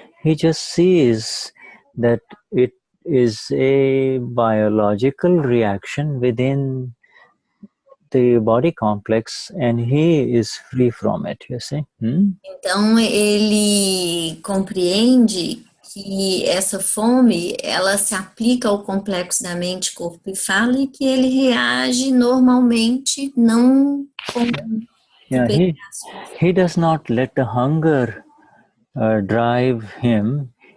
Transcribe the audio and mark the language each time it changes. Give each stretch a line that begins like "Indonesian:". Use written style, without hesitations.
English: He just sees that it is a biological reaction within the body complex, and he is free from it, you see.
Portuguese: Então ele compreende que essa fome, ela se aplica ao complexo da mente, corpo e fala, e que ele reage normalmente, não com
English: Yeah, he does not let the hunger drive him.